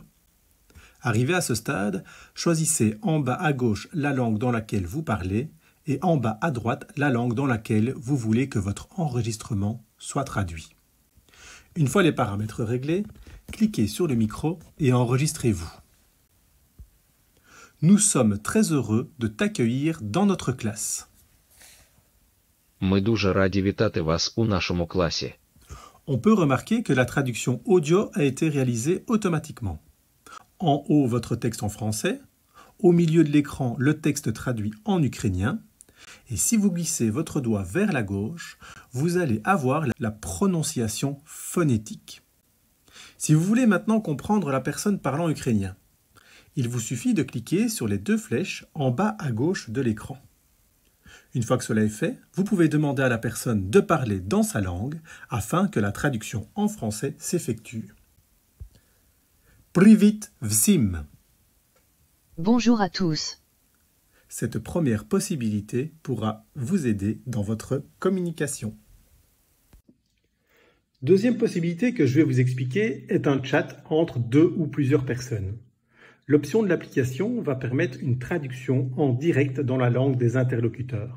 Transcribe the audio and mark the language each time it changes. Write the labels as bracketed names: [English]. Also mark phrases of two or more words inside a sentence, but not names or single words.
[French] Arrivé à ce stade, choisissez en bas à gauche la langue dans laquelle vous parlez et en bas à droite la langue dans laquelle vous voulez que votre enregistrement soit traduit. Une fois les paramètres réglés, cliquez sur le micro et enregistrez-vous. Nous sommes très heureux de t'accueillir dans notre classe. [Ukrainian] Ми дуже раді вітати вас у нашому класі. [French] On peut remarquer que la traduction audio a été réalisée automatiquement. En haut, votre texte en français. Au milieu de l'écran, le texte traduit en ukrainien. Et si vous glissez votre doigt vers la gauche, vous allez avoir la prononciation phonétique. Si vous voulez maintenant comprendre la personne parlant ukrainien, il vous suffit de cliquer sur les deux flèches en bas à gauche de l'écran. Une fois que cela est fait, vous pouvez demander à la personne de parler dans sa langue afin que la traduction en français s'effectue. [Ukrainian] Привіт всім! [French] Bonjour à tous. Cette première possibilité pourra vous aider dans votre communication. Deuxième possibilité que je vais vous expliquer est un chat entre deux ou plusieurs personnes. L'option de l'application va permettre une traduction en direct dans la langue des interlocuteurs.